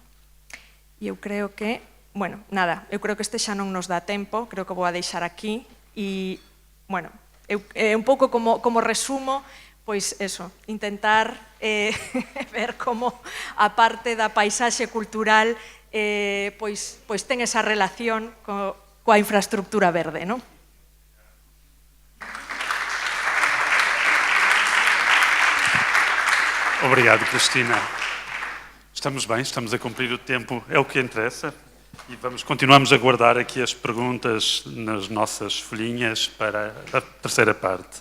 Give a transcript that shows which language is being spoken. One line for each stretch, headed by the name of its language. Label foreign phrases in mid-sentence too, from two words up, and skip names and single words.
Galician: E eu creo que, bueno, nada, eu creo que este xa non nos dá tempo, creo que vou a deixar aquí e, bueno, un pouco como resumo, pois eso, intentar ver como a parte da paisaxe cultural pois ten esa relación coa infraestructura verde, non?
Portuguese: Obrigado, Cristina. Estamos bem, estamos a cumprir o tempo, é o que interessa. E continuamos a guardar aqui as perguntas nas nossas folhinhas para a terceira parte.